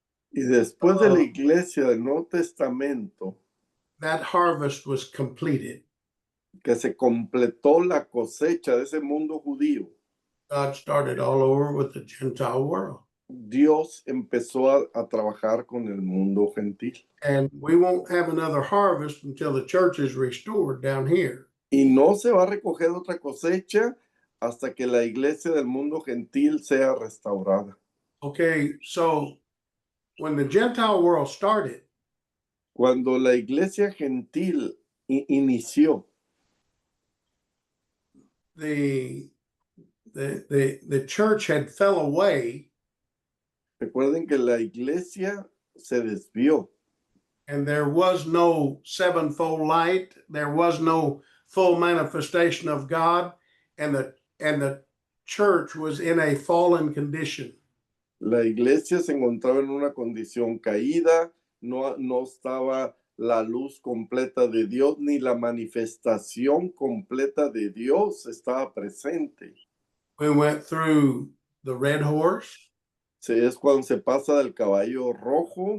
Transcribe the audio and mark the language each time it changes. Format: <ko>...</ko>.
<es>Y después de la iglesia del Nuevo Testamento,</es> <en>that harvest was completed.</en> <es>que se completó la cosecha de ese mundo judío,</es> <en>God started all over with the Gentile world.</en> <es>Dios empezó a trabajar con el mundo gentil.</es> <en>And we won't have another harvest until the church is restored down here.</en> <es>Y no se va a recoger otra cosecha hasta que la iglesia del mundo gentil sea restaurada.</es> <en>Okay, so when the Gentile world started,</en> <es>Cuando la iglesia gentil inició,</es> <en>the church had fell away</en> <es>recuerden que la iglesia se desvió.</es> <en>And there was no sevenfold light. There was no full manifestation of God. And the church was in a fallen condition.</en> <es>La iglesia se encontraba en una condición caída, no estaba la luz completa de Dios, ni la manifestación completa de Dios estaba presente.</es> <en>We went through the red horse,</en> <es>Es cuando se pasa del caballo rojo,</es>